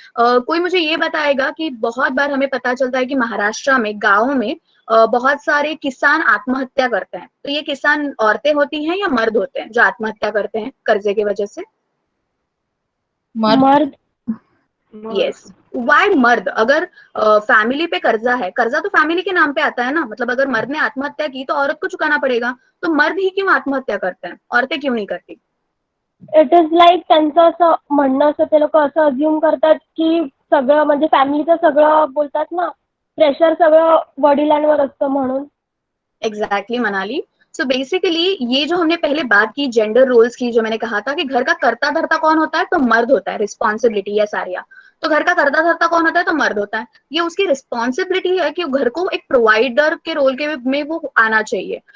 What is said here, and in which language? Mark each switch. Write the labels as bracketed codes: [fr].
[hi] कोई मुझे ये बताएगा कि बहुत बार हमें पता चलता है कि महाराष्ट्र में गाँव में बहुत सारे किसान आत्महत्या करते हैं, तो ये किसान औरतें होती हैं या मर्द होते हैं जो आत्महत्या करते हैं कर्जे की वजह से? मर्द। [en] Yes, why मर्द? [hi] अगर फैमिली पे कर्जा है, कर्जा तो फैमिली के नाम पे आता है ना, मतलब अगर मर्द ने आत्महत्या की तो औरत को चुकाना पड़ेगा, तो मर्द ही क्यों आत्महत्या करते हैं, औरतें क्यों नहीं करती? [en] it is like [mr] त्यांचं असं म्हणणं असं, ते लोक असं अज्युम करतात की सगळं म्हणजे फॅमिलीचं सगळं बोलतात ना, प्रेशर सगळं वडिलांवर असतं म्हणून। [en] Exactly Manali. So basically [hi] ये जो हमने पहले बात की जेंडर रोल्स की, जो मैंने कहा था कि घर का करता धरता कौन होता है, तो मर्द होता है, रिस्पॉन्सिबिलिटी या सारिया। तो घर का करता धरता कौन होता है, तो मर्द होता है। ये उसकी रिस्पॉन्सिबिलिटी है कि घर को एक प्रोवाइडर के रोल के में वो आना चाहिए।